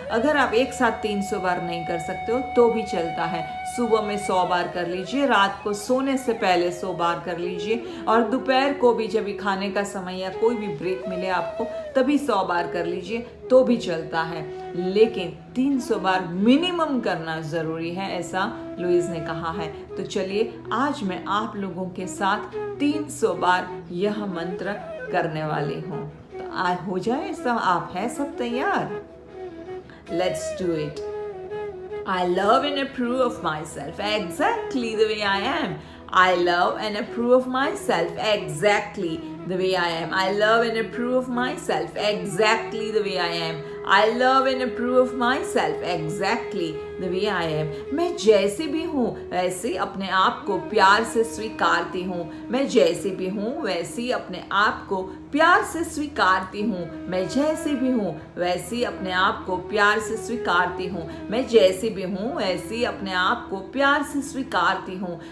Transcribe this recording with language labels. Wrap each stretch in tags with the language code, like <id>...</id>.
<hi>अगर आप एक साथ 300 बार नहीं कर सकते हो तो भी चलता है, सुबह में 100 बार कर लीजिए, रात को सोने से पहले 100 बार कर लीजिए, और दोपहर को भी जब भी खाने का समय या कोई भी ब्रेक मिले आपको तभी 100 बार कर लीजिए तो भी चलता है, लेकिन 300 बार मिनिमम करना ज़रूरी है, ऐसा लुइस ने कहा है। तो चलिए आज मैं आप लोगों के साथ 300 बार यह मंत्र करने वाली हूँ। तो आज हो जाए सब, आप हैं सब तैयार?</hi> <en>Let's do it. I love and approve of myself exactly the way I am. I love and approve of myself exactly the way I am. I love and approve of myself exactly the way I am. I love and approve of myself exactly the way I am.</en> <hi>मैं जैसे भी हूँ वैसे अपने आप को प्यार से स्वीकारती हूँ. मैं जैसे भी हूँ वैसे अपने आप को प्यार से स्वीकारती हूँ. मैं जैसे भी हूँ वैसे अपने आप को प्यार से स्वीकारती हूँ. मैं जैसे भी हूँ वैसे अपने आप को प्यार से स्वीकारती हूँ.</hi>